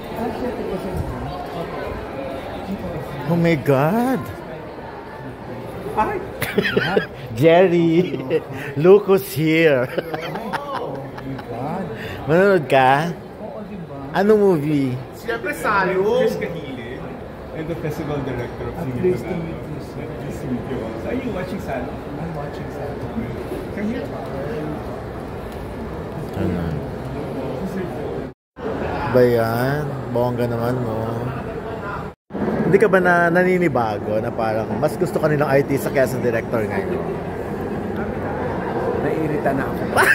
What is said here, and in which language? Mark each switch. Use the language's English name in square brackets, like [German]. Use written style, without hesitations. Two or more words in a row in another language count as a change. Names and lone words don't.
[English] Oh my God! Ay! Jerry! Lucas here! Oh my God! [Filipino] Manonood ka? Oo, diba? Anong movie? Siyempre, Salo. Chris Kahili. [English] And the festival director of Singing Pleased to meet you, sir. Nice to meet you. So, are you watching Salo? I'm watching Salo. Can you? [Filipino] Ano? Ba yan? Bongga naman mo. Hindi ka ba naninibago na parang mas gusto ka nilang artista kaya sa director ngayon? Naiirita na ako.